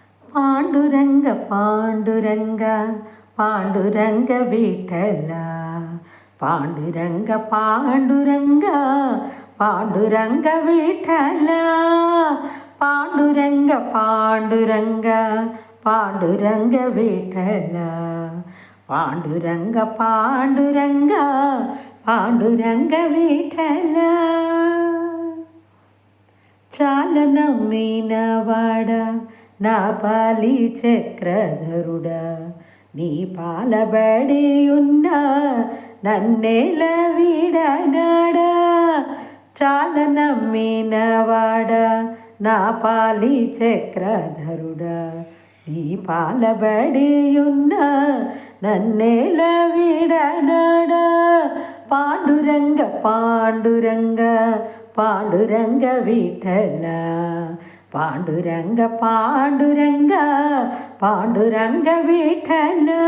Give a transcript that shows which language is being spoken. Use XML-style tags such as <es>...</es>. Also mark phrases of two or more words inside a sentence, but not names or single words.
<mr>पांडुरंग पांडुरंग पांडुरंग विठ्ठल पांडुरंग पांडुरंग पांडुरंग विठ्ठल पांडुरंग पांडुरंग पांडुरंग विठ्ठल पांडुरंग पांडुरंग पांडुरंग विठ्ठल</mr> <te>చాలా నమ్మినవాడా నా పాలి చక్రధరుడా నీ పాలబడి ఉన్న నన్నేల వీడనాడా చాలా నమ్మినవాడా నా పాలి చక్రధరుడా నీ పాలబడి ఉన్న నన్నేల వీడనాడా పాండురంగ పాండురంగ పాండురంగ విఠల పాండురంగ పాండురంగ పాండురంగ విఠల</te>